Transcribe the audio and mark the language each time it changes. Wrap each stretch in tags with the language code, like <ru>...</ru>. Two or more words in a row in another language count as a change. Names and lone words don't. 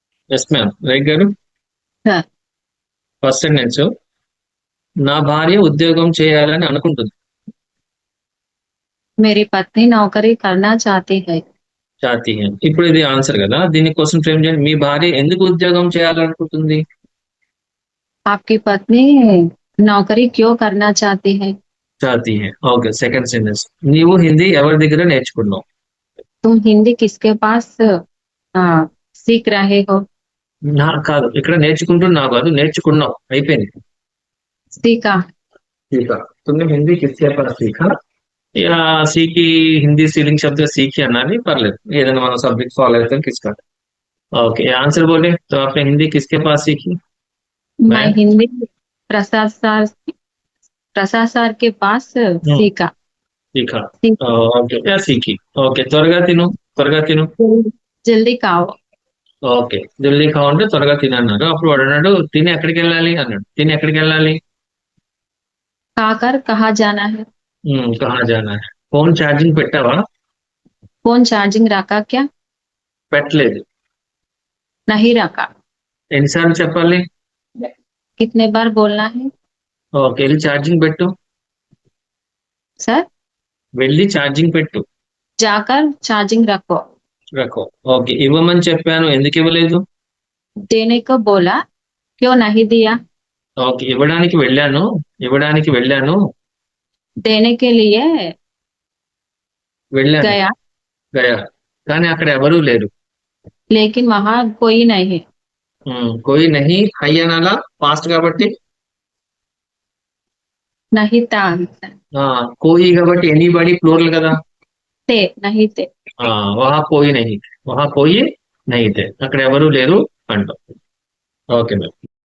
<en>yes ma'am right</en> <te>గారు. సార్.</te> <en>first sentence,</en> <te>నా భార్య ఉద్యోగం చేయాలని అనుకుంటుంది.</te> <hi>मेरी पत्नी नौकरी करना चाहती है।</hi> <te>జాతి ఇప్పుడు ఇది ఆన్సర్ కదా, దీన్ని</te> <en>question frame</en> <te>చేయండి. మీ భార్య ఎందుకు ఉద్యోగం చేయాలనుకుంటుంది?</te> <hi>आपकी पत्नी नौकरी क्यों करना चाहती है?</hi> <te>జాతి ఓకే.</te> <en>second sentence,</en> <te>నీవు హిందీ ఎవరి దగ్గర నేర్చుకున్నావు?</te> <hi>तुम हिंदी किसके पास सीख रहे हो?</hi> <te>నా కాదు, ఇక్కడ నేర్చుకుంటున్నావు కాదు, నేర్చుకున్నావు అయిపోయింది.</te> <hi>सीखा। सीखा। तुमने हिंदी किसके पास सीखा? या सीखी, हिंदी सीलिंग शब्द सीखी అన్నది పర్లేదు, ఏదైనా మనం</hi> <en>subject follow</en> <hi>అయితే किसका.</hi> <en>okay answer</en> <hi>बोले तो, आपने हिंदी किसके पास सीखी? मैं मैं। हिंदी प्रसाद सर प्रसाद सर के पास सीखा। सीखा। सीख- ओके या सीखी.</hi> <te>ఓకే త్వరగా తిను, త్వరగా తిను.</te> <hi>जल्दी खाओ।</hi> <te>ఓకే జల్దీ కావాలంటే త్వరగా తిను అన్నారు. అప్పుడు వాడు అన్నాడు తిని ఎక్కడికి వెళ్ళాలి అన్నాడు. తిని ఎక్కడికి వెళ్ళాలి?</te> <hi>खाकर कहाँ जाना है? कहाँ जाना है.</hi> <te>ఫోన్ ఛార్జింగ్ పెట్టావా?</te> <en>phone charging</en> <hi>रखा क्या?</hi> <te>పెట్టలేదు.</te> <hi>नहीं रखा।</hi> <te>ఎన్నిసార్లు చెప్పాలి?</te> <hi>कितने बार बोलना है?</hi> <te>ఓకే వెళ్ళి ఛార్జింగ్ పెట్టు.</te> <hi>सर।</hi> <te>వెళ్ళి ఛార్జింగ్ పెట్టు.</te> <hi>जाकर चार्जिंग रखो।</hi> <te>రకో. ఓకే ఇవ్వమని చెప్పాను, ఎందుకు ఇవ్వలేదు?</te> <hi>देने को बोला, क्यों नहीं दिया?</hi> <te>ఓకే ఇవ్వడానికి వెళ్ళాను, ఇవ్వడానికి వెళ్ళాను.</te> <hi>देने के लिए</hi> <te>వెళ్ళాను.</te> <hi>गया, గయా.</hi> <te>కానీ అక్కడ ఎవరూ లేరు.</te> <hi>लेकिन वहां कोई नहीं है। कोई नहीं है</hi> <te>అనాలా ఫాస్ట్ కాబట్టి.</te> <hi>नहीं था।</hi> <te>ఆ, కోయి కాబట్టి</te> <en>anybody plural</en> <te>కదా.</te> <hi>थे नहीं थे। वहाँ कोई नहीं, वहाँ कोई नहीं थे,</hi> <te>అక్కడ ఎవరూ లేరు అంటాం.</te> <en>okay ma'am.</en>